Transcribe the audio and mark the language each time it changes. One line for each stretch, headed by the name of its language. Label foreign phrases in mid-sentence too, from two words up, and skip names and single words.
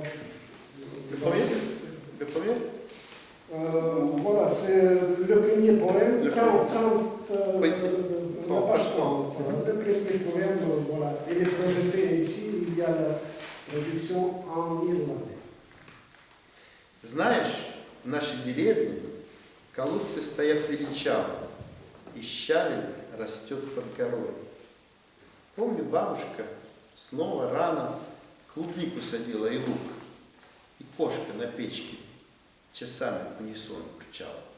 French: Le premier? Le premier? Voilà, c'est le premier poème, Le 30, oui. page 30. Le premier poème, voilà, il est projeté ici, il y a la traduction en irlandais.
Russian: Знаешь, в нашей деревне колодцы стоят величаво, и щавель растет под горой. Помню, бабушка снова рано клубнику садила и лук, и кошка на печке часами в унисон урчала.